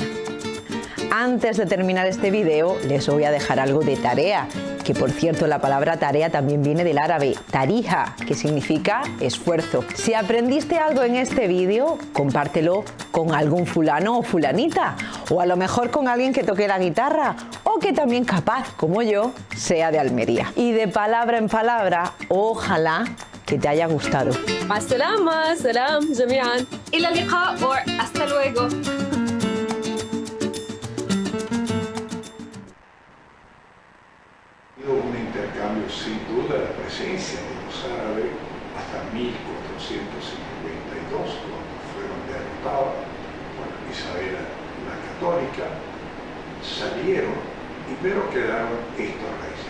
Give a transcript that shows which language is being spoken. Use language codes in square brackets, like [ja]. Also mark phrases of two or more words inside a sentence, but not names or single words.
[es] Antes de terminar este vídeo, les voy a dejar algo de tarea, que por cierto la palabra tarea también viene del árabe tarija, que significa esfuerzo. Si aprendiste algo en este vídeo, compártelo con algún fulano o fulanita, o a lo mejor con alguien que toque la guitarra, o que también capaz, como yo, sea de Almería. Y de palabra en palabra, ojalá que te haya gustado. [ar] السلامة، سلام، جميعا. إلى اللقاء [es] o hasta luego. Un intercambio sin duda, la presencia de los árabes hasta 1452, cuando fueron derrotados por Isabel la Católica, salieron, pero quedaron estos raíces.